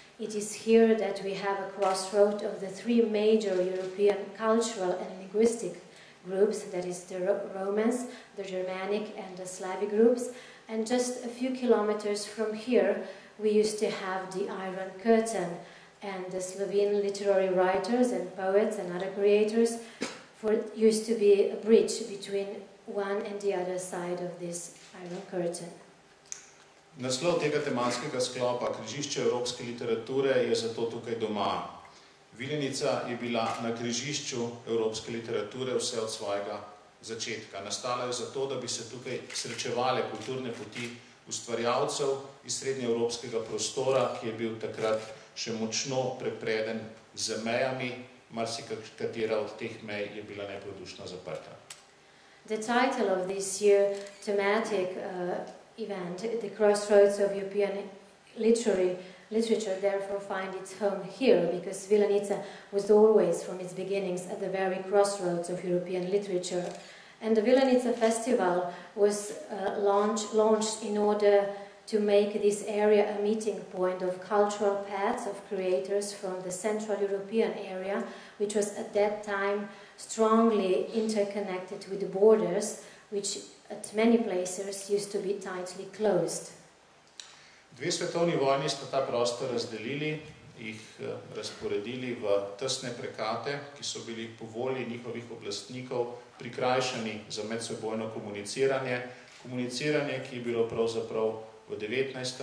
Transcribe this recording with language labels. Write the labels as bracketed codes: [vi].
[en] It is here that we have a crossroad of the three major European cultural and linguistic groups, that is the Romans, the Germanic and the Slavic groups, and just a few kilometers from here we used to have the Iron Curtain, and the Slovene literary writers and poets and other creators used to be a bridge between one and the other side of this Iron Curtain. [sl] Naslov tega tematskega sklopa križišče evropske literature je zato tukaj doma. Vilenica je bila na križišču evropske literature vse od svojega začetka. Nastala je zato, da bi se tukaj srečevale kulturne poti ustvarjalcev iz srednjeevropskega prostora, ki je bil takrat še močno prepreden z mejami, marsikatera od teh mej je bila neprodušno zaprta. [en] The title of this year thematic event, The Crossroads of European Literary literature therefore find its home here, because Vilenice was always, from its beginnings, at the very crossroads of European literature. And the Vilenice Festival was launched in order to make this area a meeting point of cultural paths of creators from the Central European area, which was at that time strongly interconnected with the borders, which at many places used to be tightly closed. [sl] Dve svetovni vojni sta ta prostor razdelili, jih razporedili v tesne prekate, ki so bili po volji njihovih oblastnikov prikrajšani za medsebojno komuniciranje, ki je bilo pravzaprav v 19.